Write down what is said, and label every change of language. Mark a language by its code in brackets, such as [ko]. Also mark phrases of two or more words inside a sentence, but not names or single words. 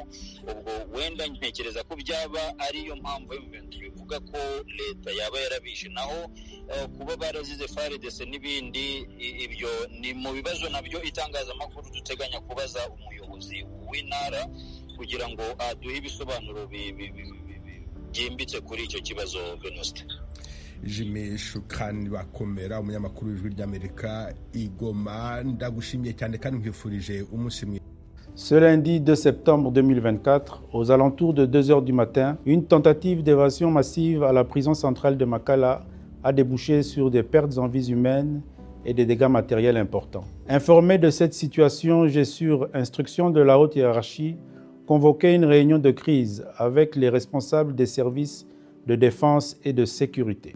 [rw] Ubwo wenda ntekereza ko byaba ariyo mpamvu bivuga ko leta yaba yarabishe, naho kuba barazize FARDC n'ibindi, ibyo ni mu bibazo nabyo itangazamakuru duteganya kubaza umuyobozi w'intara kugira ngo aduhe ibisobanuro byimbitse kuri icyo kibazo. Venuste. Jimmy Shukani Bakomera, umunyamakuru w'Ijwi ry'Amerika i Goma, ndagushimiye cyane kandi nkwifurije umunsi mwiza. [fr] Ce lundi 2 septembre 2024, aux alentours de 2 heures du matin, une tentative d'évasion massive à la prison centrale de Makala a débouché sur des pertes en vies humaines et des dégâts matériels importants. Informé de cette situation, j'ai sur instruction de la haute hiérarchie convoqué une réunion de crise avec les responsables des services de défense et de sécurité.